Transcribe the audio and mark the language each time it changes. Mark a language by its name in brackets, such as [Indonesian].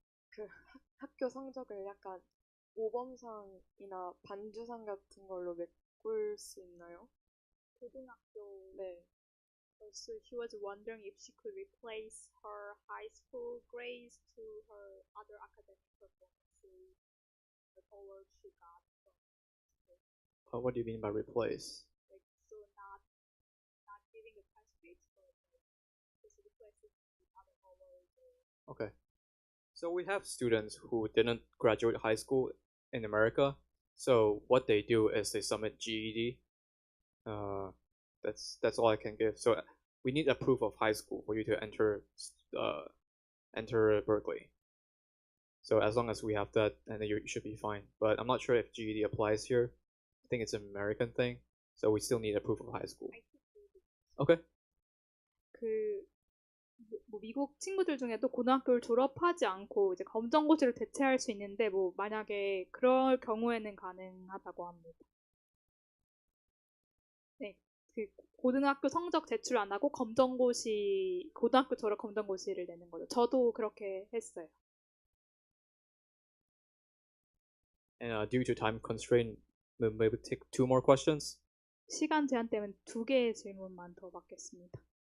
[Korean] 그 학교 성적을 약간 모범상이나 반주상 같은 걸로 메꿀 수 있나요? 고등학교. 네. [English] So she was wondering if she could replace her high school grades to her other academic performances, like all she got from school. What do you mean by replace? Like, so not giving the test grades, but just replacing with other awards. Okay. So we have students who didn't graduate high school in America, So what they do is they submit GED. That's all I can give. So we need a proof of high school for you to enter Berklee. So as long as we have that, and then you should be fine. But I'm not sure if GED applies here. I think it's an American thing. So we still need a proof of high school. Okay. [Korean] 뭐 미국 친구들 중에도 고등학교를 졸업하지 않고 이제 검정고시를 대체할 수 있는데 뭐 만약에 그럴 경우에는 가능하다고 합니다. 네, 그 고등학교 성적 제출 안 하고 고등학교 졸업 검정고시를 내는 거죠. 저도 그렇게 했어요. [English] And due to time constraint, we'll maybe take 2 more questions. [Korean] 시간 제한 때문에 2개의 질문만 더 받겠습니다.